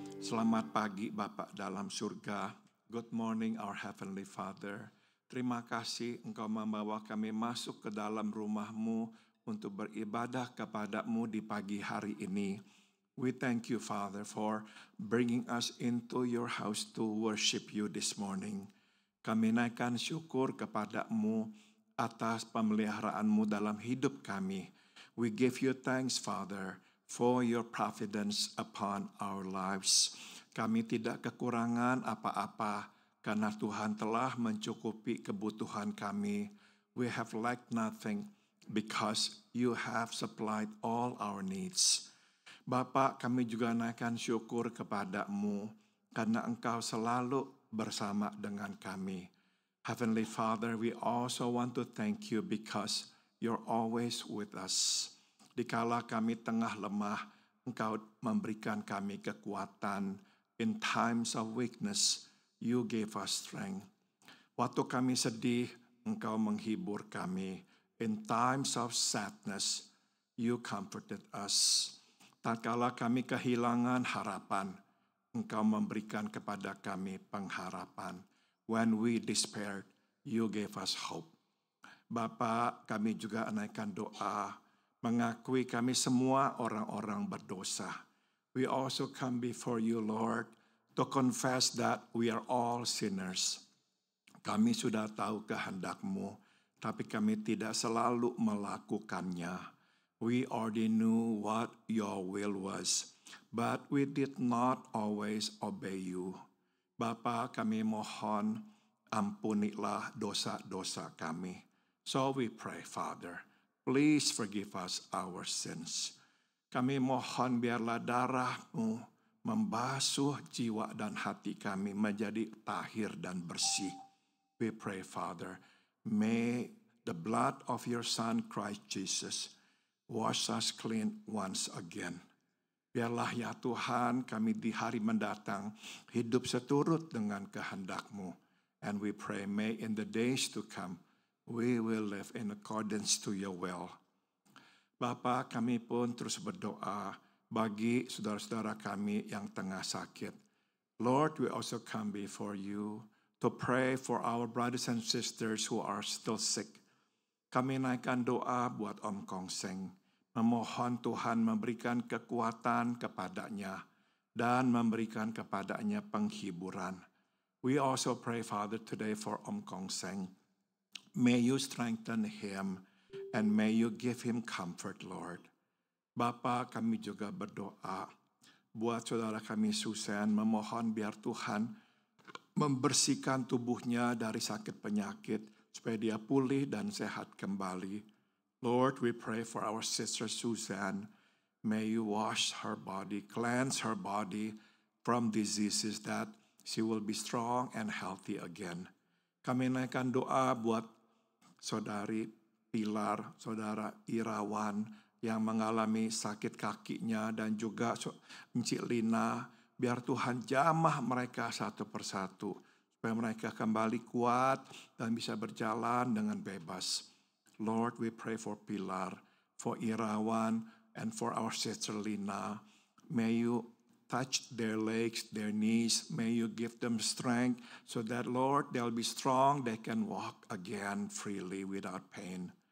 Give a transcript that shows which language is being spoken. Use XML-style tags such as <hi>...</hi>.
<id>Selamat pagi Bapa dalam surga.</id> <en>Good morning our Heavenly Father.</en> <id>Terima kasih Engkau membawa kami masuk ke dalam rumah-Mu untuk beribadah kepada-Mu di pagi hari ini.</id> <en>We thank you Father for bringing us into your house to worship you this morning.</en> <id>Kami naikkan syukur kepada-Mu atas pemeliharaan-Mu dalam hidup kami.</id> <en>We give you thanks Father for your providence upon our lives.</en> <id>Kami tidak kekurangan apa-apa karena Tuhan telah mencukupi kebutuhan kami.</id> <en>We have lacked nothing because you have supplied all our needs.</en> <id>Bapa, kami juga naikkan syukur kepada-Mu karena Engkau selalu bersama dengan kami.</id> <en>Heavenly Father, we also want to thank you because you're always with us.</en> <id>Dikala kami tengah lemah, Engkau memberikan kami kekuatan.</id> <en>In times of weakness, you gave us strength.</en> <id>Waktu kami sedih, Engkau menghibur kami.</id> <en>In times of sadness, you comforted us.</en> <id>Tatkala kami kehilangan harapan, Engkau memberikan kepada kami pengharapan.</id> <en>When we despaired, you gave us hope.</en> <id>Bapa, kami juga naikkan doa, mengakui kami semua orang-orang berdosa.</id> <en>We also come before you, Lord, to confess that we are all sinners.</en> <id>Kami sudah tahu kehendak-Mu, tapi kami tidak selalu melakukannya.</id> <en>We already knew what your will was, but we did not always obey you.</en> <id>Bapa, kami mohon, ampunilah dosa-dosa kami.</id> <en>So we pray, Father, please forgive us our sins.</en> <id>Kami mohon biarlah darah-Mu membasuh jiwa dan hati kami menjadi tahir dan bersih.</id> <en>We pray, Father, may the blood of your Son, Christ Jesus, wash us clean once again.</en> <id>Biarlah ya Tuhan kami di hari mendatang hidup seturut dengan kehendak-Mu.</id> <en>And we pray, may in the days to come, we will live in accordance to your will.</en> <id>Bapa, kami pun terus berdoa bagi saudara-saudara kami yang tengah sakit.</id> <en>Lord, we also come before you to pray for our brothers and sisters who are still sick.</en> <id>Kami naikkan doa buat Om Kong Seng. Memohon Tuhan memberikan kekuatan kepadanya dan memberikan kepadanya penghiburan.</id> <en>We also pray, Father, today for Om Kong Seng. May you strengthen him and may you give him comfort, Lord.</en> <id>Bapa, kami juga berdoa buat saudara kami Susan, memohon biar Tuhan membersihkan tubuhnya dari sakit penyakit supaya dia pulih dan sehat kembali.</id> <en>Lord, we pray for our sister Susan. May you wash her body, cleanse her body from diseases that she will be strong and healthy again.</en> <id>Kami naikkan doa buat saudari Pilar, saudara Irawan yang mengalami sakit kakinya dan juga Encik Lina. Biar Tuhan jamah mereka satu persatu supaya mereka kembali kuat dan bisa berjalan dengan bebas.</id> <en>Lord, we pray for Pilar, for Irawan, and for our sister Lina. May you touch their legs, their knees. May you give them strength so that, Lord, they'll be strong. They can walk again freely without pain.</en>